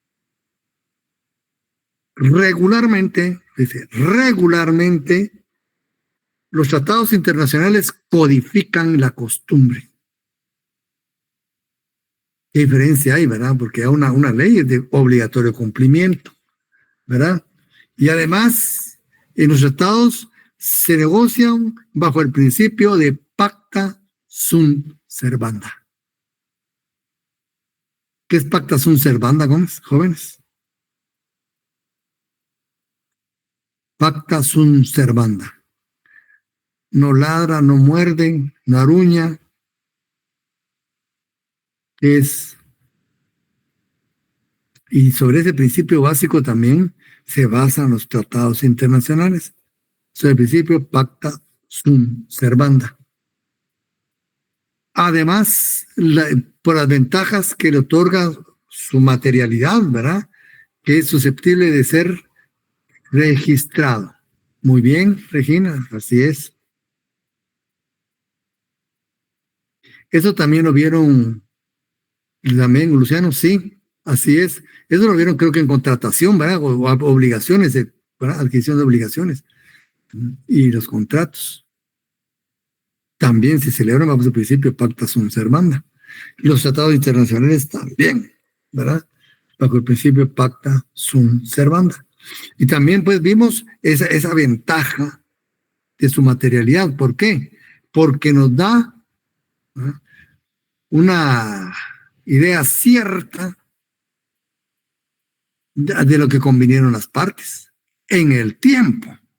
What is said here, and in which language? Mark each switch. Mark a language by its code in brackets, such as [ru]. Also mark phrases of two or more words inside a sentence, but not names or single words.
[es] Regularmente, los tratados internacionales codifican la costumbre. ¿Qué diferencia hay, verdad? Porque una ley es de obligatorio cumplimiento, ¿verdad? Y además, en los tratados se negocian bajo el principio de [la] pacta sunt servanda. [es] ¿Qué es [la] pacta sunt servanda, [es] jóvenes? [la] Pacta sunt servanda. [es] No ladra, no muerde, no aruña. Y sobre ese principio básico también se basan los tratados internacionales. Sobre el principio [la] pacta sunt servanda. [es] Además, por las ventajas que le otorga su materialidad, ¿verdad? Que es susceptible de ser registrado. Muy bien, Regina, así es. Eso también lo vieron también, Luciano, sí, así es. Eso lo vieron creo que en contratación, ¿verdad? O obligaciones, ¿verdad? Adquisición de obligaciones. Y los contratos también se celebran bajo el principio [la] pacta sunt servanda. [es] Y los tratados internacionales también, ¿verdad? Bajo el principio [la] pacta sunt servanda. [es] Y también pues vimos esa ventaja de su materialidad. ¿Por qué? Porque nos da, ¿verdad?, una idea cierta de lo que convinieron las partes en el tiempo.